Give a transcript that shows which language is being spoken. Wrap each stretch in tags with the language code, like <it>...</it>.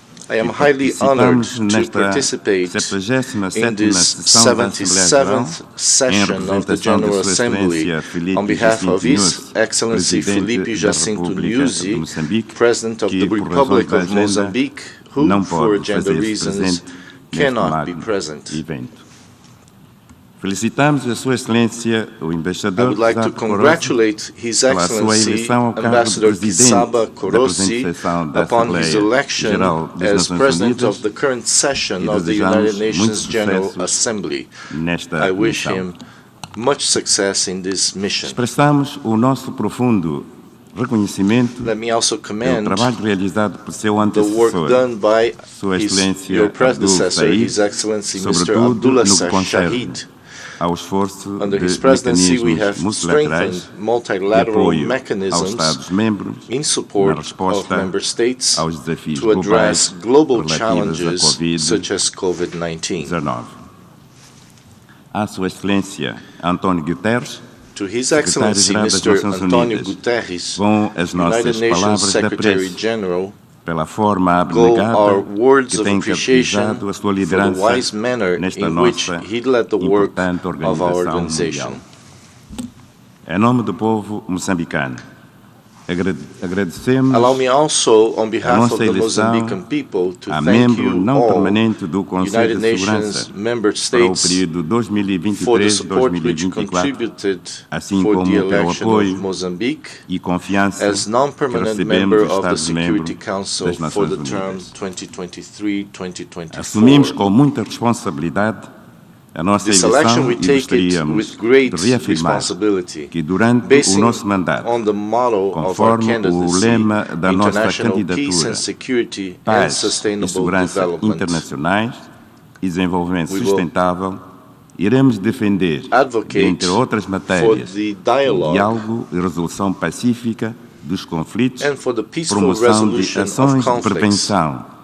<en>I am highly honored to participate in this 77th session of the General Assembly on behalf of His Excellency Felipe Jacinto Nyusi, President of the Republic of Mozambique, who, for agenda reasons, cannot be present.</en> <pt>Felicitamos a Sua Excelência, o Embaixador</pt> <en>I would like to congratulate His Excellency Ambassador Kisaba Korosi upon his election as President of the current session of the United Nations General Assembly. I wish him much success in this mission.</en> <pt>Expressamos o nosso profundo reconhecimento pelo trabalho realizado por seu antecessor, Sua Excelência Abdul Said, sobretudo no que concerne ao esforço de mecanismos multilaterais de apoio aos Estados-membros na resposta aos desafios globais relativos à Covid-19. À Sua Excelência António Guterres,</pt> <en>To His Excellency Mr. António Guterres, United Nations Secretary General,</en> <pt>pela forma abnegada que tem caracterizado a sua liderança nesta nossa importante organização mundial. Em nome do povo moçambicano, agradecemos</pt> <en>allow me also, on behalf of the Mozambican people, to thank you all, United Nations member states, for the support which contributed for the election of Mozambique as non-permanent member of the Security Council for the term 2023-2024.</en> <pt>Assumimos com muita responsabilidade a nossa eleição e gostaríamos de reafirmar que durante o nosso mandato, conforme o lema da nossa candidatura, paz e segurança internacionais e desenvolvimento sustentável, iremos defender, entre outras matérias, diálogo e resolução pacífica dos conflitos, promoção de ações de prevenção</pt>